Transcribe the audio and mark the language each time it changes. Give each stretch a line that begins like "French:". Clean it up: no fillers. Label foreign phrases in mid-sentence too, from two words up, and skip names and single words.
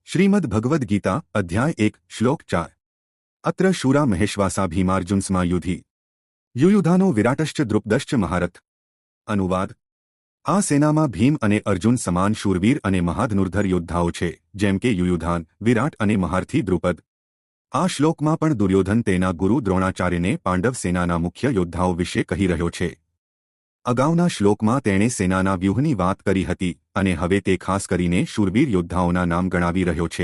Sanskrit: श्रीमद् भगवद गीता अध्याय 1 श्लोक 4 अत्र शूरा महेश्वासा भीमार्जुनस्मा युधि युयुधानो विराटश्च द्रुपदश्च महारथ।
Gujarati: અનુવાદ આ સેનામાં ભીમ અને અર્જુન સમાન શૂરવીર અને મહાધનુર્ધર યોદ્ધાઓ છે, જેમ કે યુયુધાન, વિરાટ અને મહારથી દ્રુપદ। આ શ્લોકમાં પણ દુર્યોધન તેના ગુરુ દ્રોણાચાર્યને પાંડવ સેનાના મુખ્ય યોદ્ધાઓ વિશે કહી રહ્યો છે। અગાઉના શ્લોકમાં તેણે સેનાના વ્યૂહની વાત કરી હતી અને હવે તે ખાસ કરીને શૂરવીર યોદ્ધાઓના નામ ગણાવી રહ્યો છે।